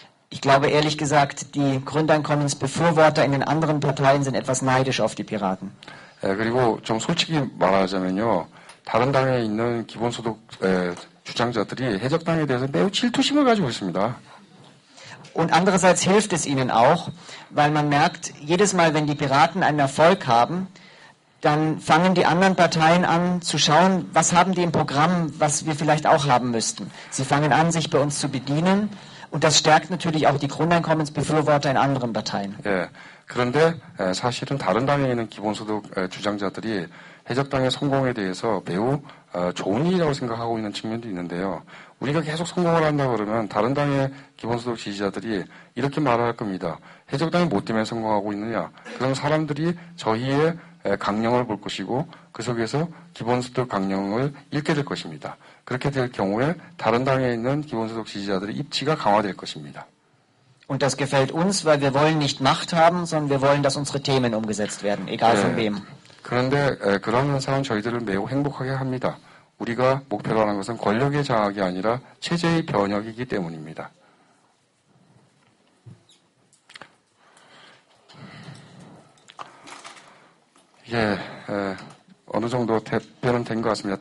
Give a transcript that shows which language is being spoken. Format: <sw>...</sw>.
<de>Ich glaube ehrlich gesagt, die Grundeinkommensbefürworter in den anderen Parteien sind etwas neidisch auf die Piraten.</de> <ko>예, 그리고 좀 솔직히 말하자면요, 다른 당에 있는 기본소득 주장자들이 해적당에 대해서 매우 질투심을 가지고 있습니다.</ko> <de>Und andererseits hilft es ihnen auch, weil man merkt, jedes Mal, wenn die Piraten einen Erfolg haben, dann fangen die anderen Parteien an zu schauen, was haben die im Programm, was wir vielleicht auch haben müssten. Sie fangen an, sich bei uns zu bedienen und das stärkt natürlich auch die Grundeinkommensbefürworter in anderen Parteien.</de> <ko>예, 그런데 사실은 다른 당에 있는 기본소득 주장자들이 해적당의 성공에 대해서 매우 좋은 일이라고 생각하고 있는 측면도 있는데요. 우리가 계속 성공을 한다 그러면 다른 당의 기본소득 지지자들이 이렇게 말할 겁니다. 해적당이 뭐 때문에 성공하고 있느냐? 그럼 사람들이 저희의 강령을 볼 것이고 그 속에서 기본소득 강령을 읽게 될 것입니다. 그렇게 될 경우에 다른 당에 있는 기본소득 지지자들의 입지가 강화될 것입니다.</ko> <de>Und das gefällt uns, weil wir wollen nicht Macht haben, sondern wir wollen, dass unsere Themen umgesetzt werden, egal von wem.</de> <ko>그런데 그런 현상은 저희들을 매우 행복하게 합니다. 우리가 목표로 하는 것은 권력의 장악이 아니라 체제의 변혁이기 때문입니다. 예, 어느 정도 답변은 된 것 같습니다.</ko>